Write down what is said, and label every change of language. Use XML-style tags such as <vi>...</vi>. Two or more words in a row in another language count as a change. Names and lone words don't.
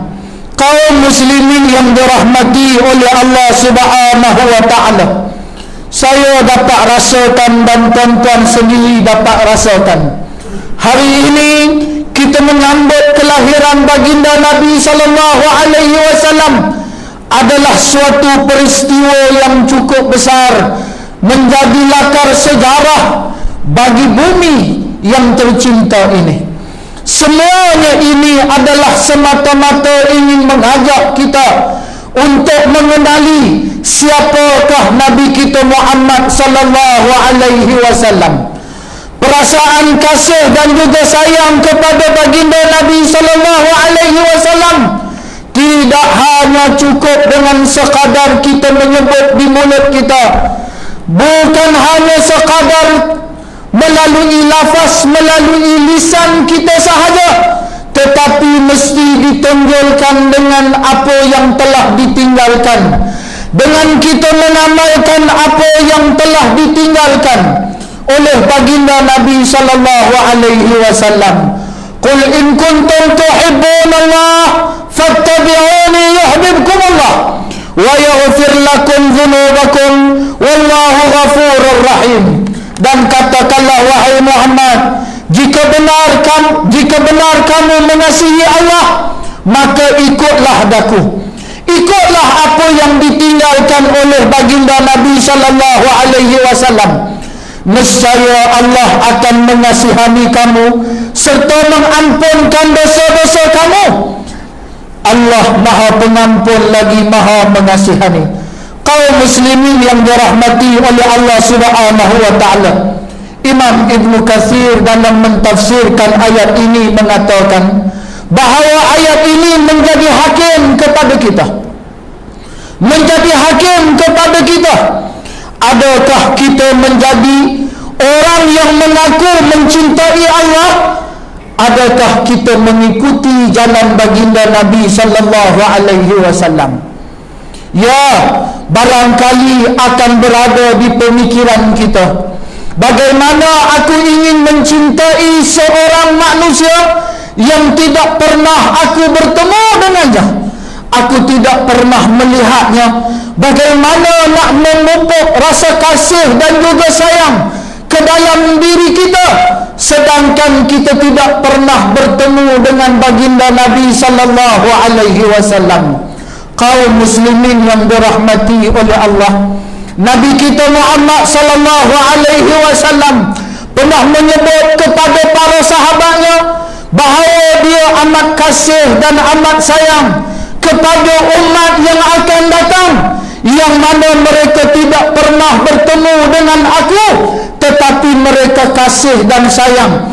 <ms>Kaum muslimin yang dirahmati oleh Allah</ms> <ar>سبحانه وتعالى,</ar> <ms>saya dapat rasakan dan tuan-tuan sendiri dapat rasakan, hari ini kita menyambut kelahiran baginda Nabi</ms> <ar>صلى الله عليه وسلم</ar> <ms>adalah suatu peristiwa yang cukup besar, menjadi lakar sejarah bagi bumi yang tercinta ini. Semuanya ini adalah semata-mata ingin mengajak kita untuk mengenali siapakah Nabi kita Muhammad</ms> <ar>صلى الله عليه وسلم.</ar> <ms>Perasaan kasih dan juga sayang kepada baginda Nabi</ms> <ar>صلى الله عليه وسلم</ar> <ms>tidak hanya cukup dengan sekadar kita menyebut di mulut kita, bukan hanya sekadar melalui lafaz, melalui lisan kita sahaja, tetapi mesti ditonjolkan dengan apa yang telah ditinggalkan, dengan kita mengamalkan apa yang telah ditinggalkan oleh baginda Nabi</ms> <ar>صلى الله عليه وسلم. قل إن كنتم تحبون الله فاتبعوني يحببكم الله ويغفر لكم ذنوبكم والله غفور رحيم.</ar> <ms>Dan katakanlah wahai Muhammad, jika benar kamu mengasihi Allah, maka ikutlah daku, ikutlah apa yang ditinggalkan oleh baginda Nabi</ms> <ar>صلى الله عليه وسلم.</ar> <ms>Nescaya Allah akan mengasihani kamu serta mengampunkan dosa-dosa kamu. Allah Maha Pengampun lagi Maha Mengasihani. Kaum muslimin yang dirahmati oleh Allah</ms> <ar>سبحانه وتعالى,</ar> <ms>Imam Ibnu Katsir dalam mentafsirkan ayat ini mengatakan bahawa ayat ini menjadi hakim kepada kita. Menjadi hakim kepada kita. Adakah kita menjadi orang yang mengaku mencintai Allah? Adakah kita mengikuti jalan baginda Nabi</ms> <ar>صلى الله عليه وسلم?</ar> <ms>Ya, barangkali akan berada di pemikiran kita, bagaimana aku ingin mencintai seorang manusia yang tidak pernah aku bertemu dengannya, aku tidak pernah melihatnya. Bagaimana nak memupuk rasa kasih dan juga sayang ke dalam diri kita, sedangkan kita tidak pernah bertemu dengan baginda Nabi</ms> <ar>صلى الله عليه وسلم.</ar> <ms>Kaum muslimin yang dirahmati oleh Allah, Nabi kita Muhammad</ms> <ar>صلى الله عليه وسلم</ar> <ms>pernah menyebut kepada para sahabatnya bahawa dia amat kasih dan amat sayang kepada umat yang akan datang, yang mana mereka tidak pernah bertemu dengan aku, tetapi mereka kasih dan sayang.</ms>